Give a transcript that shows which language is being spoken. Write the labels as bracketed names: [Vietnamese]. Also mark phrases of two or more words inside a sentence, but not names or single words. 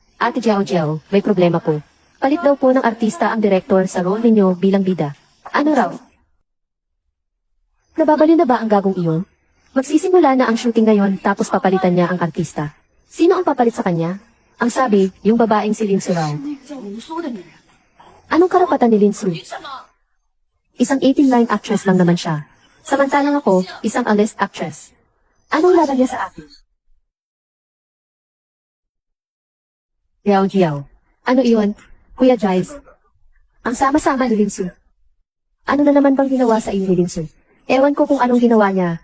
[Filipino] Ate Jiao, may problema po. Palit daw po ng artista ang direktor sa role ninyo bilang bida. Ano raw? Nababaliw na ba ang gagong iyon? Magsisimula na ang shooting ngayon tapos papalitan niya ang artista. Sino ang papalit sa kanya? Ang sabi, yung babaeng si Linsu raw. [Chinese] 这种无说的女人， [Filipino] Anong karapatan ni Linsu? [Chinese] 什么？ [Filipino] Isang 18-line actress lang naman siya. Samantalang ako, isang [English] A-list actress. [Filipino] Anong laban niya sa akin? Giao. Ano iyon? Kuya Jives. Ang sama-sama ni Linsu. Ano na naman bang ginawa sa iyo ni Linsu? Ewan ko kung anong ginawa niya.